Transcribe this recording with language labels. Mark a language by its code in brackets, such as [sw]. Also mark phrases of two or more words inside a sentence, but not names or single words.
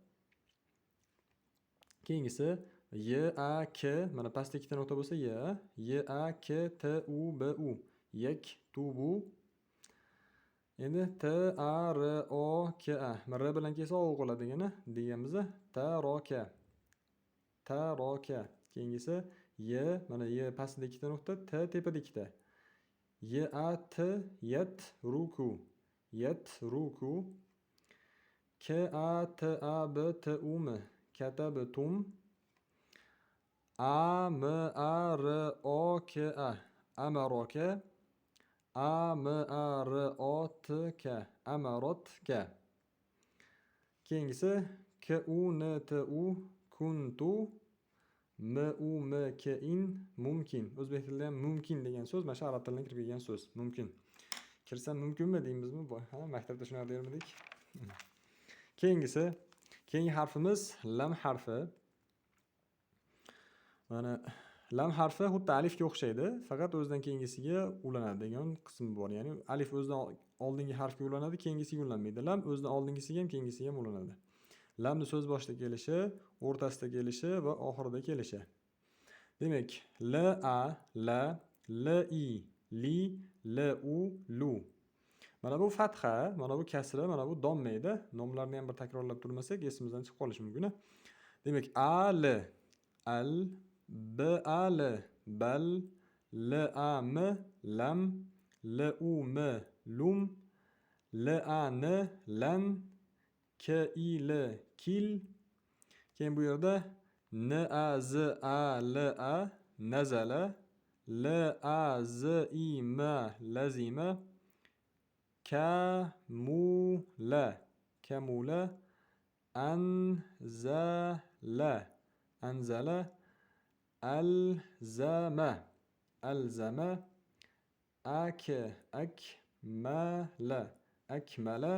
[uz] Keyingisi Y A K mana pastda ikkita nuqta bo'lsa Y A K T U B U yaktubu. Endi T A R O K A. R bilan kelsa o bo'ladi deganmiz. Taroka. Taroka. Keyingisi Y mana Y pastda ikkita nuqta, T tepada ikkita. Y A T yatruku. Yatruku. K A T A B T U M katabtum. A M A R O K A amaroka. A M A R O T K amarotka. Keyingisi K U N T U kuntu. M U M K in mumkin. O'zbek tilida ham mumkin degan so'z mana shu arab tilidan kirib kelgan so'z. Mumkin. Kirsam mumkinmi deymizmi? Ha, maktabda shunaqa dermidik. Keyingi harfimiz lam harfi. Mana lam harfi xuddi alifga o'xshaydi, faqat o'zidan keyingisiga ulanadi degan qismi bor. Ya'ni alif o'zidan oldingi harfga ulanadi, keyingisiga ulanmaydi. Lam o'zidan oldingisiga ham, keyingisiga ham ulanadi. Lamni so'z boshida kelishi, o'rtasida kelishi va oxirida kelishi. Demak, L A la, L I li, L U lu. Mana bu fatha, mana bu kasra, mana bu domma edi. Nomlarni ham bir takrorlab turmasak, esimizdan chiqib qolishi mumkin. Demak, A L al, bal, bal, lam, lam, lum, lum, lan, lan, kil, kil. Keyin bu yerda [ar] نزل نزل لزم لزم كمل كمل أنزل أنزل ألزم ألزم أكمل أكمل.